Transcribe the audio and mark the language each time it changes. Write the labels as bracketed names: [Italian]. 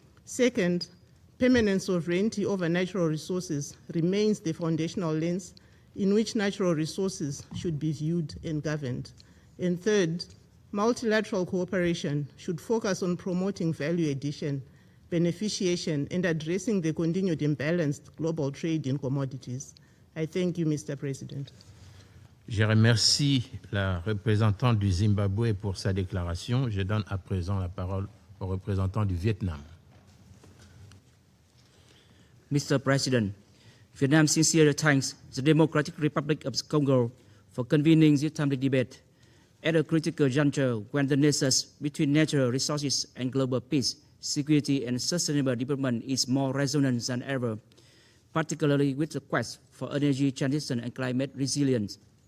[English] Second, permanent sovereignty over natural resources remains the foundational lens in which natural resources should be viewed and governed. And third, multilateral cooperation should focus on promoting value addition, beneficiation, and addressing the continued imbalanced global trade in commodities. I thank you, Mr. President. [French] Je remercie la représentante du Zimbabwe pour sa déclaration. Je donne à présent la parole au représentant du Vietnam. [English] Mr. President, Vietnam sincerely thanks the Democratic Republic of Congo for convening this timely debate at a critical juncture when the nexus between natural resources and global peace, security, and sustainable development is more resonant than ever, particularly with the quest for energy transition and climate resilience.